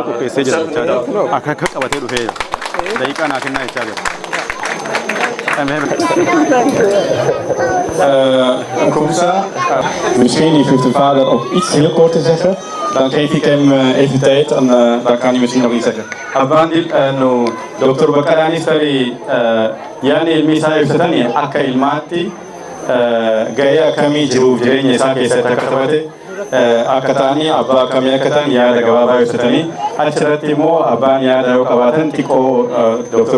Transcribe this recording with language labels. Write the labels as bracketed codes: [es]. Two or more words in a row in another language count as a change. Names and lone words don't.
[nl] Ontzettend bedankt. Komsa, misschien heeft de vader ook iets heel kort te zeggen. Dan geef ik hem even tijd en dan kan hij misschien nog iets zeggen. Abandil no Dr. [om] Bakarani stari yani ilmi isaa ibsatani akka ilmaatti gahee akkamii jiruuf jireenya isaa keessatti akka taphate akka ta'anii abbaa akkamii akka ta'an yaada gabaabaa ibsatanii achirratti immoo abbaan yaada yoo qabaatan xiqqoo Dr.